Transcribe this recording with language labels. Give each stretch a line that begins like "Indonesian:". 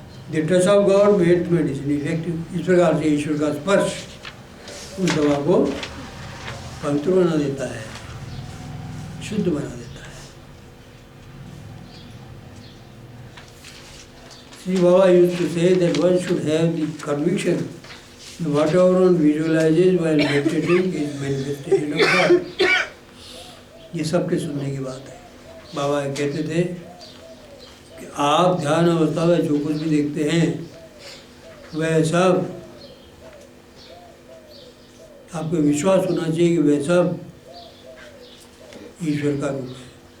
English: The touch of God made medicine effective,
Hindi: इस प्रकार से ईश्वर का स्पर्श उस दवा को पवित्र बना देता है, शुद्ध बना देता है।
English: Sri Baba used to say that one should have the conviction that whatever one visualizes while meditating is manifestation of God.
Hindi: ये सबके सुनने की बात है। बाबा कहते थे कि आप ध्यान अवस्था में जो कुछ भी देखते हैं वह सब आपको विश्वास होना चाहिए कि वह सब ईश्वर का रूप है।